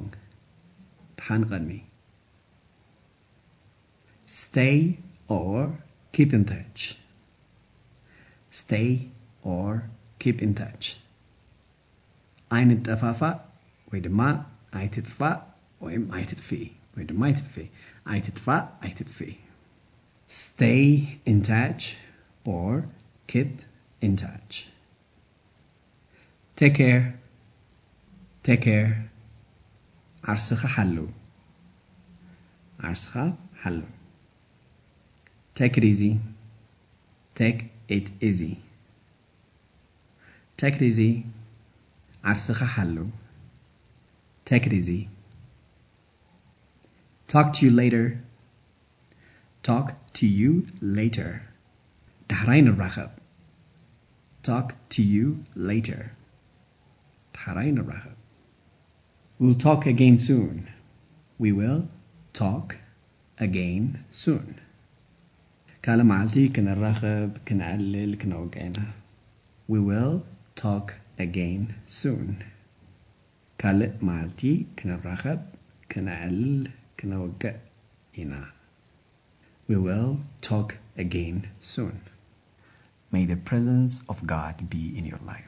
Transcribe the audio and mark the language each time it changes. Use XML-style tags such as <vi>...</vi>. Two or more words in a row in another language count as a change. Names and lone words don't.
<ti>ድሓን ቀኒ.</ti> <en>Stay or keep in touch.</en> <ti>ኣይንጠፋፋእ ወይ ድማ ኣይትጥፋእ ወይም ኣይትጥፊ. ኣይትጥፊ.</ti> <en>Stay in touch or keep in touch. Take care.</en> <ti>ዓርስኻ ሓሉ.</ti> <en>Take it easy.</en> <ti>ዓርስኻ ሓሉ.</ti> <en>Take it easy. Talk to you later.</en> <ti>ድሕራይ ንራኸብ.</ti> <en>Talk to you later.</en> <ti>ድሕራይ ንራኸብ.</ti> <en>We'll talk again soon. We will talk again soon.</en> <ti>ካልእ መዓልቲ ክንራኸብ ክንዕልል ክነውግዕ ኢና.</ti> <en>We will talk again soon.</en> <ti>ካልእ መዓልቲ ክንራኸብ ክንዕልል ክነውግዕ ኢና.</ti> <en>We will talk again soon. May the presence of God be in your life.</en>